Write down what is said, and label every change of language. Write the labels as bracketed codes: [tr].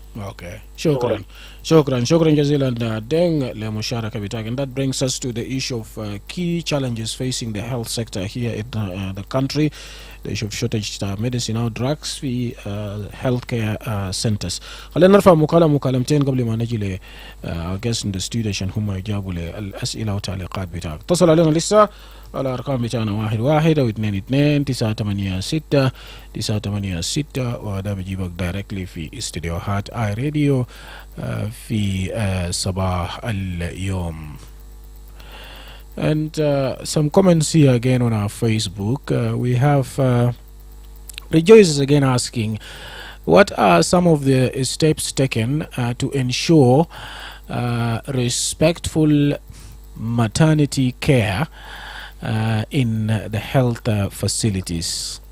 [ar] Okay, شكرا جزيلا دينغ لمشاركة بتاعك. [en] And that brings us to the issue of key challenges facing the health sector here in the country. The issue of shortage of medicine or drugs [ar] في [en] healthcare centers. [ar] خلينا نرفع مكالمتين قبل ما نجي ل [en] guests in the studio [ar] عشان هم يجاوبوا للأسئلة والتعليقات بتاعك. اتصل علينا لسه على أرقام بتاعنا 11 و 22 986 986 وهذا بجيبك دايركتلي في استديوهات اي راديو في صباح اليوم. [en] And some comments here again on our Facebook. We have Rejoice is again asking, what are some of the steps taken to ensure respectful maternity care in the health facilities?